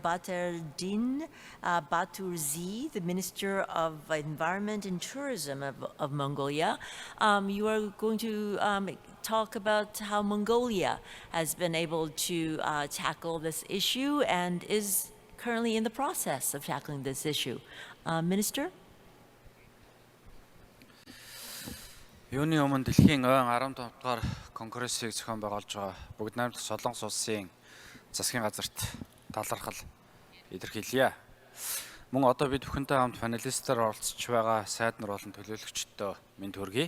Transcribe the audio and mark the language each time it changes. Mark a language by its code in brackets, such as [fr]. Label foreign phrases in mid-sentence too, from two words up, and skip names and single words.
[en] Baterdin Baturzi, the Minister of Environment and Tourism of Mongolia. You are going to talk about how Mongolia has been able to tackle this issue and is currently in the process of tackling this issue. Minister? [mn] Юуны өмнө дэлхийн ойн 15 дугаар конгрессийг зохион байгуулж байгаа бүгд найрамдах Солонгос улсын засгийн газарт талархал илэрхийлье. Мөн одоо бид бүхэнтэй хамт панелистаар оролцож байгаа сайд нар болон төлөөлөгчдөө мэнд хүргэе.